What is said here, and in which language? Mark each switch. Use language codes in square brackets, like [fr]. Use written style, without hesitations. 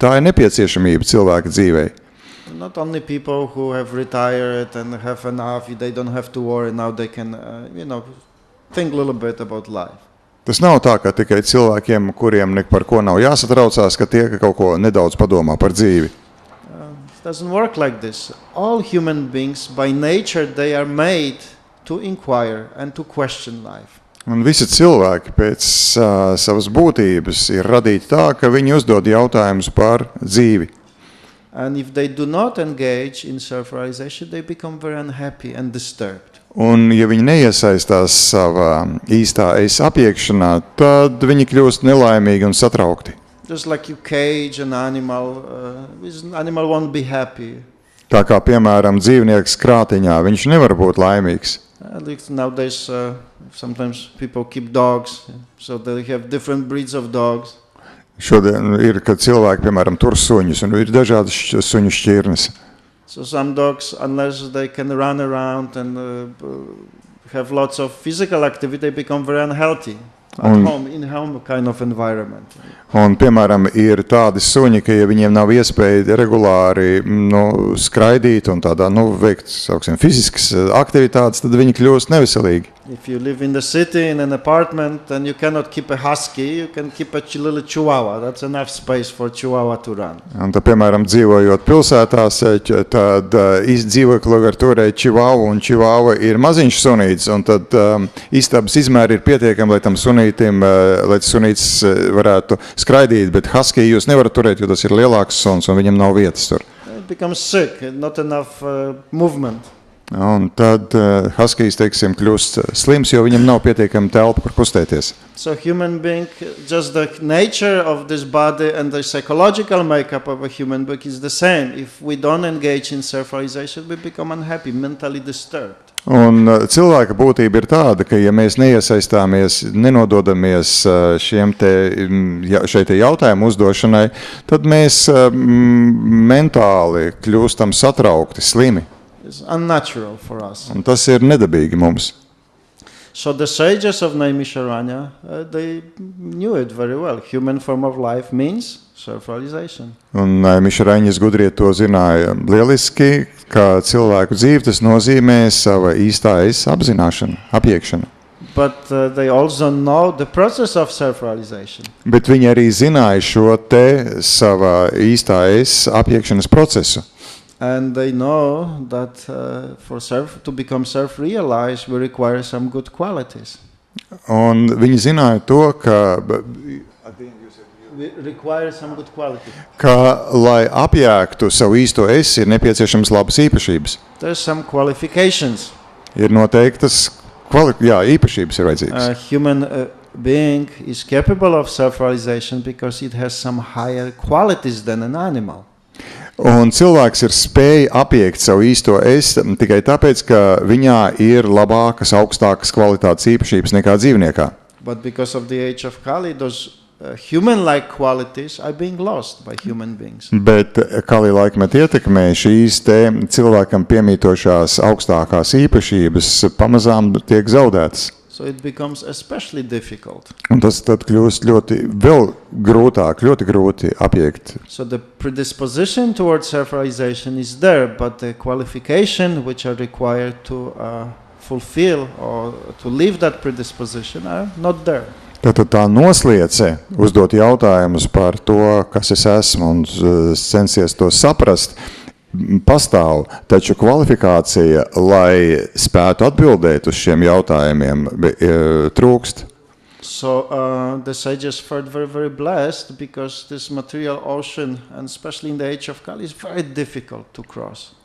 [lv] Tā ir nepieciešamība cilvēka dzīvei. [en] Not only people who have retired and have enough, they don't have to worry, now they can, think a little bit about life. [lv] Tas nav tā, ka tikai cilvēkiem, kuriem nek par ko nav jāsatraucās, ka tie kaut ko nedaudz padomā par dzīvi. [en] It doesn't work like this. All human beings, by nature, they are made to inquire and to question life. [lv] Un visi cilvēki pēc savas būtības ir radīti tā, ka viņi uzdod jautājumus par dzīvi. [en] And if they do not engage in self-realization, they become very unhappy and disturbed. [lv] Un ja viņi neiesaistās savā īstā es apjēgšanā, tad viņi kļūst nelaimīgi un satraukti. [en] Just like you cage an animal, animal won't be happy. [lv] Tā kā, piemēram, dzīvnieks krātiņā, viņš nevar būt laimīgs. [en] Nowadays, sometimes people keep dogs, so they have different breeds of dogs. [lv] Šodien ir, kad cilvēki, piemēram, tur suņus, un ir dažādas suņu šķirnes. [en] So some dogs, unless they can run around and have lots of physical activity, they become very unhealthy. at home, in home kind of environment. [lv] Un, piemēram, ir tādi suņi, ka ja viņiem nav iespēja regulāri skraidīt un tādā, veikt, sauksim, fiziskas aktivitātes, tad viņi kļūst neveselīgi. [en] If you live in the city in an apartment and you cannot keep a husky, you can keep a little chihuahua. That's enough space for chihuahua to run. [lv] Un tad, piemēram, dzīvojot pilsētās, tad dzīvokli var turēt chihuahua, un chihuahua ir maziņš sunītis, un tad istabas izmēri ir pietiekami, lai tam sunītim, lai sunītis varētu skraidīt, bet husky jūs nevarat turēt, jo tas ir lielāks suns, un viņam nav vietas tur. [en] It becomes sick, not enough movement. [lv] Un tad huskijs, teiksim, kļūst slims, jo viņam nav pietiekami telpa, kur kustēties. [en] So human being, just the nature of this body and the psychological makeup of a human being is the same. If we don't engage in self-realization, we become unhappy, mentally disturbed. [lv] Un cilvēka būtība ir tāda, ka ja mēs neiesaistāmies, nenododamies šeit jautājumu uzdošanai, tad mēs mentāli kļūstam satraukti, slimi. [en] It's unnatural for us. [lv] Un tas ir nedabīgi mums. [en] So the sages of Naimisharanya, they knew it very well. Human form of life means self-realization. [lv] Un Mišaraņas gudrie to zināja lieliski, ka cilvēku dzīve tas nozīmē sava īstā es apzināšana, apiekšana. [en] But they also know the process of self-realization. [lv] Bet viņi arī zināja šo te sava īstā es apiekšanas procesu. [en] And they know that to become self-realized, we require some good qualities. [lv] Un viņi zināja to, ka [en] We require some good qualities. [lv] Ka, lai apjēgtu savu īsto es, ir nepieciešams labas īpašības. [en] There's some qualifications. [lv] Ir noteiktas īpašības ir vajadzīgas. [en] Human being is capable of self-realization because it has some higher qualities than an animal. [lv] Un cilvēks ir spēja apiekt savu īsto es tikai tāpēc, ka viņā ir labākas, augstākas kvalitātes īpašības nekā dzīvniekā. [en] But because of the age of Kali, those human-like qualities are being lost by human beings. [lv] Bet Kali laikmeta ietekmē šīs te cilvēkam piemītošās augstākās īpašības pamazām tiek zaudētas. [en] So it becomes especially difficult. [lv] Un tas tad kļūst vēl grūtāk, ļoti grūti apiekt. [en] So the predisposition towards self-realization is there, but the qualification which are required to fulfill or to live that predisposition are not there. [lv] Tātad tā nosliece uzdot jautājumus par to, kas es esmu un censies to saprast, pastāv, taču kvalifikācija, lai spētu atbildēt uz šiem jautājumiem, trūkst. [en] So the sages felt very, very blessed because this material ocean, and especially in the age of Kali, is very difficult to cross.